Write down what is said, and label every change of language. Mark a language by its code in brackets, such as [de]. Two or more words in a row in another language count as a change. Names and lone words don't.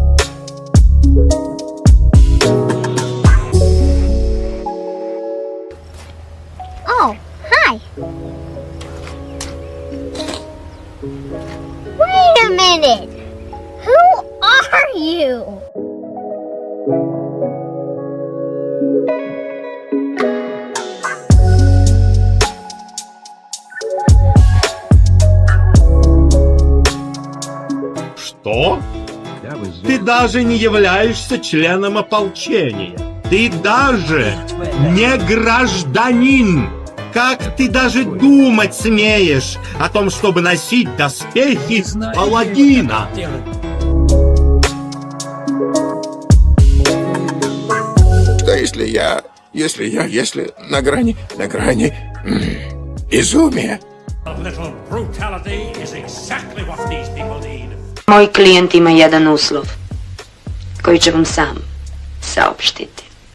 [en] Oh, hi. Wait a minute. Who are you? [ru] Что? Ты даже не являешься членом ополчения. Ты даже не гражданин. Как ты даже думать смеешь о том, чтобы носить доспехи паладина? Что если на грани безумия? [sr] Moj klijent ima jedan uslov, koji će vam sam saopštiti.